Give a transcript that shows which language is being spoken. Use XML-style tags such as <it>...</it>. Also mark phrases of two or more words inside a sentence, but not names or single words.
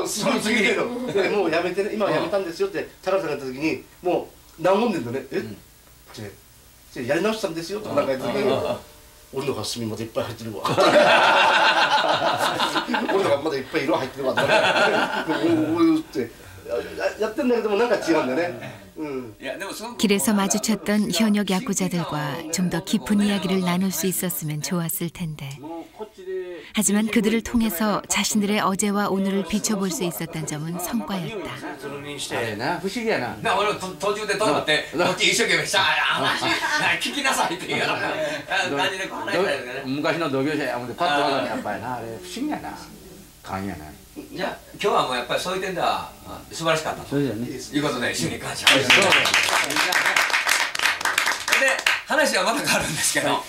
<ja>その次にもうやめてね、今はやめたんですよって高田さんが言った時にもう和んでんだね。えってやり直したんですよとかなんか言った時に。俺のが墨までいっぱい入ってるわ。俺のがまだいっぱい色入ってるわ。ってやってんだけどもなんか違うんだよね。</ja> <ko>길에서 마주쳤던 현역 야쿠자들과 좀 더 깊은 이야기를 나눌 수 있었으면 좋았을 텐데. 하지만 그들을 통해서 자신들의 어제와 오늘을 비춰볼 수 있었던 점은 성과였다.</ko> <ja>じゃあ今日はもうやっぱりそういう点では素晴らしかったということで主に感謝で話はまた変わるんですけど、</ja>